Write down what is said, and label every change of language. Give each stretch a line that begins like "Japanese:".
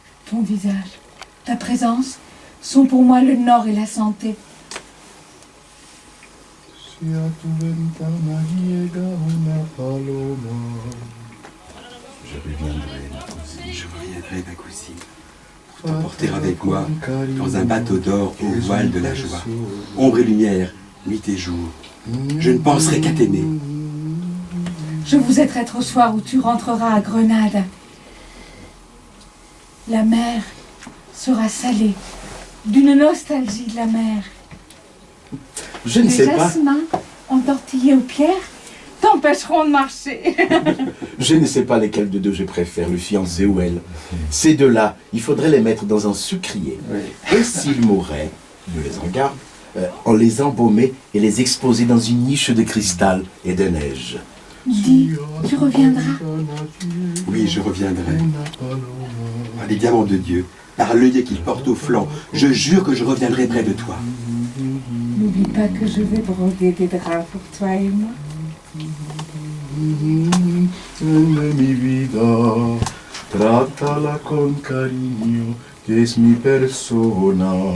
French: Ton visage, ta présence sont pour moi le nord et la santé.
Spanish: Si a tu ventana llega una paloma.
French: Je reviendrai, ma cousine. Je reviendrai, ma cousine, pour t'emporter avec moi dans un bateau d'or au voile de la joie. Ombre et lumière, nuit et jour. Je ne penserai qu'à t'aimer. Je vous aiderai au soir où tu rentreras à Grenade. La mer sera salée d'une nostalgie de la mer. Je ne Les sais pas. jasmins entortillés aux pierres t'empêcheront de marcher. Je ne sais pas lesquels de deux je préfère, le fiancé ou elle. Ces deux-là, il faudrait les mettre dans un sucrier. Et s'ils mouraient, Dieu les en garde, on les embaumait et les exposait dans une niche de cristal et de neige. Dis, tu reviendras. Oui, je reviendrai. Par les diamants de Dieu, par l'œil qu'il porte au flanc, je jure que je reviendrai près de toi. N'oublie pas que je vais broder des draps pour toi et moi.
Spanish: Mi vida, trattala con cariño, que es mi persona.